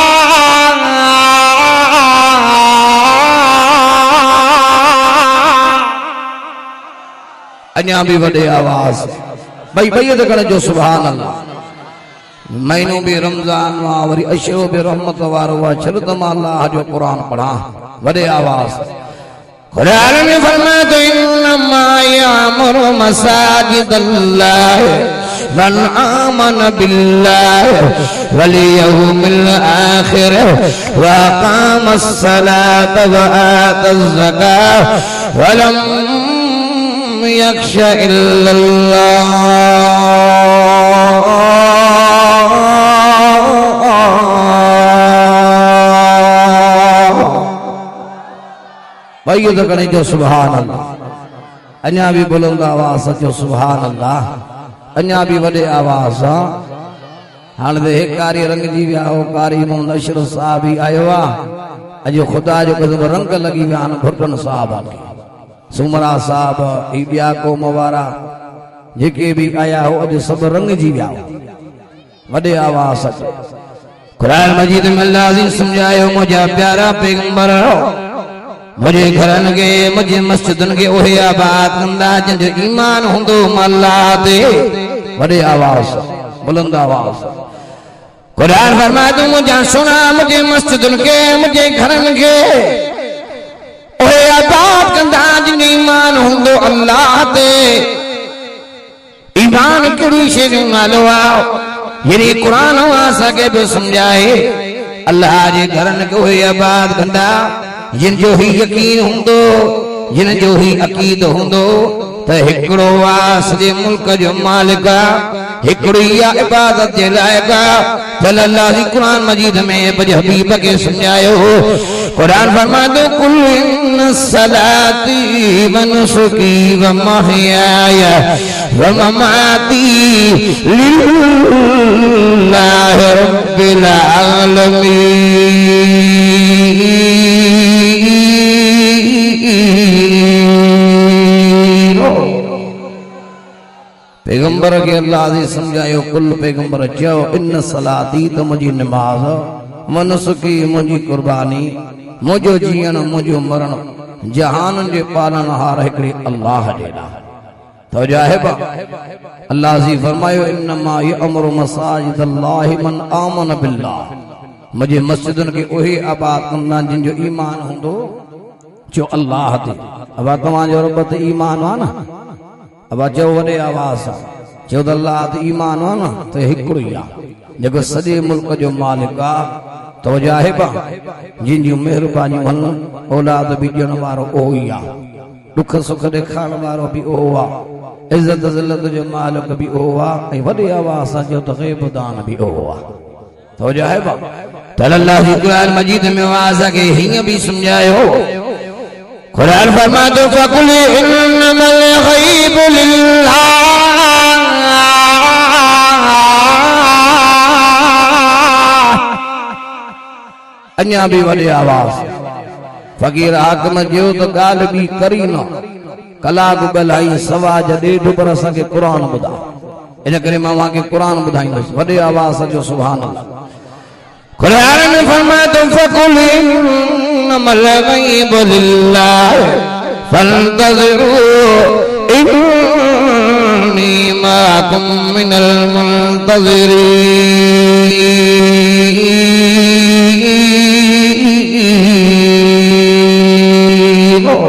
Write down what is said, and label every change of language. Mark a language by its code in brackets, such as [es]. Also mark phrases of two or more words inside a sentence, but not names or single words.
[sd] अञा भी वॾे आवाज़ भई तो करे जो [ar] سبحان الله [sd] महीनो भी रमज़ान वा वरी अशरो भी रहमत वारो वा चलो त मां अल्लाह जो क़ुरान पढ़ा वॾे आवाज़ क़ुरान में फरमाता [ar] إنما يعمر مساجد الله من آمن بالله واليوم الآخر وأقام الصلاة وآتى الزكاة ولم يخش إلا الله [sd] भाई तो करें जो [ar] سبحان الله [sd] अञा भी बुलंद आवाज़ जो [ar] سبحان الله [sd] अञा भी वॾे आवाज़ सां हाणे त हे कारी रंग जी विया हो कारी मोहम्मद अशरफ साहब ही आयो आहे अॼु ख़ुदा जो क़दम रंग लॻी विया आहिनि भुटन साहब खे सुमरा साहब ही ॿिया क़ौम वारा जेके भी आया हो अॼु सभु रंग जी विया वॾे आवाज़ सां क़ुरान मजीद में अल्लाह जी सम्झायो मुंहिंजा प्यारा पैगंबर मुझे घरन के मुझे मस्जिदन के ओहे आबाद कंदा जिन ईमान हुंदो अल्लाह ते वॾे आवाज़ बुलंद आवाज़ क़ुरान फरमातो मुझे सुना मुझे मस्जिदन के मुझे घरन के ओहे आबाद कंदा जिन ईमान हुंदो अल्लाह ते ईमान कड़ी शे जो नालो आहे यानी क़ुरान असा के भी समझाए अल्लाह जे घरन के ओहे आबाद कंदा जिन जो ही यकीन हुंदो जिन जो ही अकीद हुंदो त हिकड़ो आहे सॼे मुल्क जो मालिक हिकड़ी इबादत जे लाइक़ त अल्लाह जी क़ुरान मजीद में पंहिंजे हबीब खे सम्झायो क़ुरान फरमातो [ar] قل إن صلاتي ونسكي ومحياي ومماتي لله رب العالمين [sd] पैगंबर के अल्लाह जी समझायो कुल पैगंबर चयो [ar] إن صلاتي [sd] तो मुझी नमाज मनसुकी मुझी कुर्बानी मुझो जीवन मुझो मरण जहान जे पालन हार हिकड़े अल्लाह जेड़ा तो जाहिबा अल्लाह जी फरमायो [ar] إنما يعمر مساجد الله من آمن بالله [sd] मुझे मस्जिदन के ओही आबाद कंदा जिन जो ईमान हुंदो जो अल्लाह ते अब तव्हां जो रब ते ईमान हो ना अब चो वॾे आवाज़ चो त अल्लाह ते ईमान हो न त हिकड़ो ई आहे जेको सॼे मुल्क जो मालिक आहे तो जाहिबा जिन जूं महिरबानियूं आहिनि औलाद बि ॾियण वारो उहो ई आहे दुख सुख ॾेखारण वारो बि उहो आहे इज़त ज़िलत जो मालिक बि उहो आहे ऐं वॾे आवाज़ सां चयो त ग़ैब दान बि उहो आहे तो जाहिबा त अल्लाह जी क़ुरान मजीद में आवाज़ खे हीअं बि सम्झायो क़ुरान फरमातो [ar] فقل إنما الغيب لله [sd] अञा भी वॾे आवाज़ फ़कीर हाकिम जो तो ॻाल्हि बि करी न कलाक ॻाल्हाई सवा जा 1.5 बरस के क़ुरान ॿुधा इन करे मां के कुरान बुधाईंदुसि वॾे आवाज़ जो [ar] سبحان الله. [sd] कुरान में फरमाया तो [ar] فقل إنما الغيب لله فانتظروا إني معكم من المنتظرين.